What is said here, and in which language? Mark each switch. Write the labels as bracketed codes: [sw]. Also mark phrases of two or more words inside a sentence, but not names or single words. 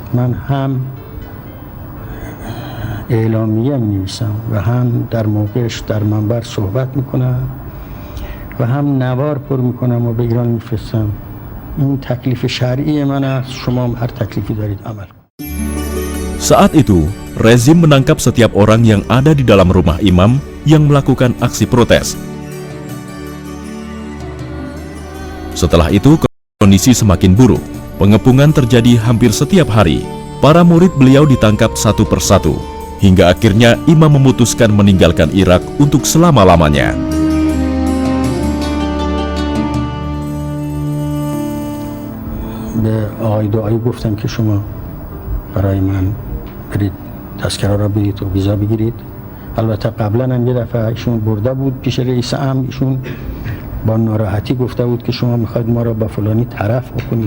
[fa] من هم اعلامیه می‌نویسم و هم در موقعش در منبر صحبت میکنم و هم نوار پر میکنم و به ایران میفرستم. این تکلیف شرعی من است، شما هم هر تکلیفی دارید عمل کنید. [id] Saat itu, rezim menangkap setiap orang yang ada di dalam rumah imam yang melakukan aksi protes. Setelah itu, kondisi semakin buruk. Pengepungan terjadi hampir setiap hari. Para murid beliau ditangkap satu persatu, hingga akhirnya imam memutuskan meninggalkan Irak untuk selama-lamanya. [fa] به آقای دعایی گفتم که شما برای من برید تذکره را برید و ویزا بگیرید. البته قبلا هم یه دفعه ایشون برده بود پیش رئیس امر، ایشون با ناراحتی گفته بود که شما میخواید ما را با فلانی طرف بکنید.